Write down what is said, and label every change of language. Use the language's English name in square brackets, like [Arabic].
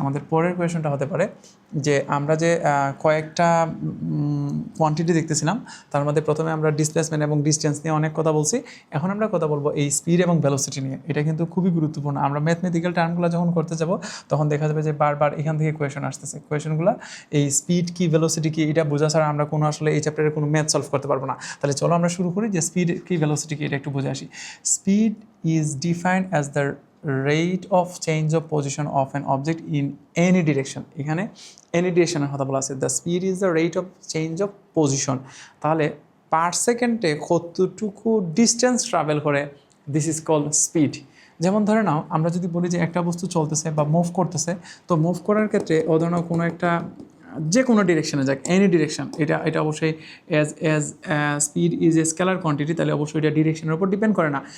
[Bangla] আমাদের পরের কোয়েশনটা হতে পারে যে আমরা যে কয়েকটা কোয়ান্টিটি দেখতেছিলাম, তার মধ্যে প্রথমে আমরা ডিসপ্লেসমেন্ট এবং ডিস্টেন্স নিয়ে অনেক কথা বলছি, এখন আমরা কথা বলবো এই স্পিড এবং ভেলোসিটি নিয়ে। এটা কিন্তু খুবই গুরুত্বপূর্ণ। আমরা ম্যাথমেটিক্যাল টার্মগুলো যখন করতে যাব তখন দেখা যাবে যে বারবার এখান থেকে কোয়েশন আসতেছে। কোয়েশনগুলো এই স্পিড কি ভেলোসিটি কি এটা বোঝা ছাড়া আমরা কোনো আসলে এই চ্যাপ্টারে কোনো ম্যাথ সলভ করতে পারবো না। তাহলে চলো আমরা শুরু করি যে স্পিড কি ভেলোসিটি কি এটা একটু বুঝে আসি। [English] Speed is defined as the rate of change of position of an object in any direction. [Bangla] এখানে any direction এর কথা বলা আছে। [English] The speed is the rate of change of position. [Bangla] তাহলে পার সেকেন্ডে কতটুকু ডিস্টেন্স ট্রাভেল করে, [English] This is called speed. [Bangla] যেমন ধরে নাও আমরা যদি বলি যে একটা বস্তু চলতেছে বা মুভ করতেছে, তো মুভ করার ক্ষেত্রে ধরে নাও কোনো একটা যে কোনো ডিরেকশনে যাক, এনি ডিরেকশন, এটা অবশ্যই [English] as speed is a scalar quantity, [Bangla] তাহলে অবশ্যই এটা ডিরেকশনের উপর ডিপেন্ড করে না।